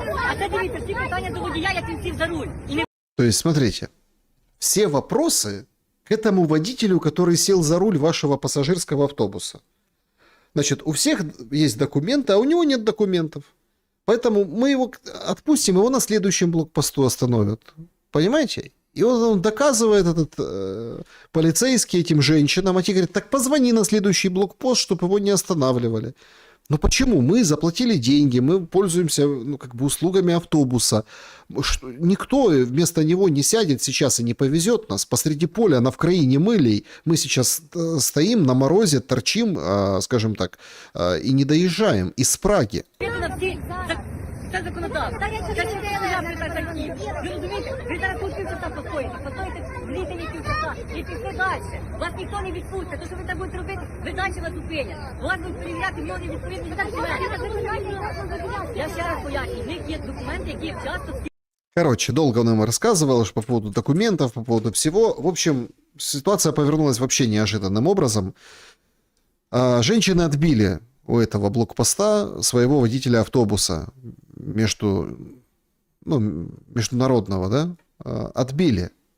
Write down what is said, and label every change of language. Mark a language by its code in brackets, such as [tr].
[uk] А це дивіться, всі питання до водія, як він сів за руль. [ru] То есть, смотрите, все вопросы к этому водителю, который сел за руль вашего пассажирского автобуса. Значит, у всех есть документы, а у него нет документов. Поэтому мы его отпустим, его на следующем блокпосту остановят. Понимаете? И он доказывает, этот полицейский, этим женщинам, а те говорят, так позвони на следующий блокпост, чтобы его не останавливали. Но почему? Мы заплатили деньги, мы пользуемся, ну, как бы услугами автобуса. Никто вместо него не сядет сейчас и не повезет нас. Посреди поля, на Вкраине мылей, мы сейчас стоим на морозе, торчим, скажем так, и не доезжаем из Праги. [uk] Це законодавство. Ви розумієте, ви зараз тут півчаса постоїте в літині півчаса і пішли далі. Вас ніхто не відпустить. То, що ви так будете робити, ви далі вас зупинять. Вас будуть перевіряти мільйони відповідних документів. Я ще раз поясню, в них є документи, які часто... [ru] Короче, долго он им рассказывал по поводу документов, по поводу всего. В общем, ситуация повернулась вообще неожиданным образом. Женщины отбили у этого блокпоста своего водителя автобуса международного, да, отбили.